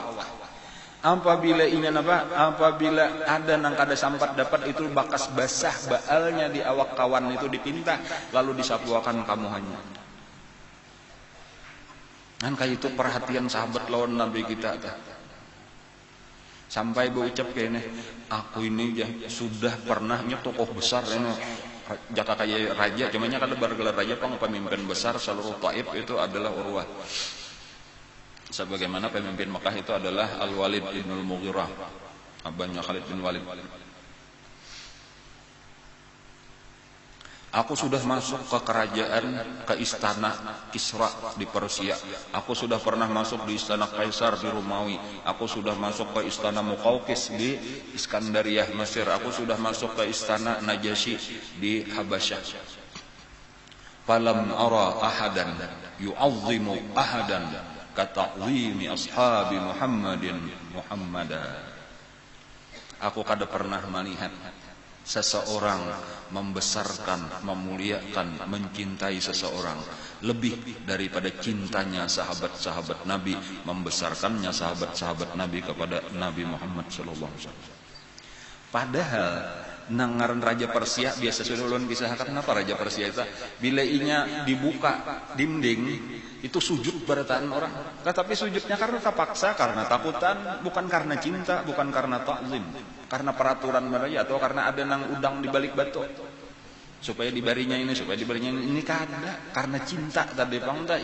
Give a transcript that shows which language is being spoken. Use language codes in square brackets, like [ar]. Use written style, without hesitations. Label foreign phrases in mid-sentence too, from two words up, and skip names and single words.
[bjn] Apabila ada nang kada sampat dapat itu bekas basah baalnya di awak kawan itu dipinta lalu disapuakan kamuhanya. Kan kayak itu perhatian sahabat lawan Nabi kita tah. Sampai berucap kayaknya, aku ini ya sudah pernahnya tokoh besar ini jaka kayak raja, cumannya kada bergelar raja, pemimpin besar seluruh Taif itu adalah Urwah. Sebagaimana pemimpin Mekah itu adalah Al-Walid bin Al-Mughirah, abahnya Khalid bin Walid. Aku sudah masuk ke kerajaan, ke istana Kisra di Persia. Aku sudah pernah masuk di istana Kaisar di Romawi. Aku sudah masuk ke istana Muqawqis di Iskandariyah Mesir. Aku sudah masuk ke istana Najasyi di Habasyah. [ar] فلم أر أحدا يعظم أحدا كتعظيم أصحاب محمد محمدا. [bjn] Aku kada pernah melihat seseorang membesarkan, memuliakan, mencintai seseorang lebih daripada cintanya sahabat-sahabat Nabi, membesarkannya sahabat-sahabat Nabi kepada Nabi Muhammad [ar] صلى الله عليه وسلم. [bjn] Padahal nangaran Raja Persia biasa sudah ulun kisahkan, kenapa Raja Persia itu bila inya dibuka dinding itu sujud barataan orang, tetapi sujudnya karena terpaksa, karena takutan, bukan karena cinta, bukan karena ta'zim, karena peraturan mereka atau karena ada nang udang di balik batu supaya dibarinya ini, supaya dibarinya ini kada, karena cinta tadi pangta.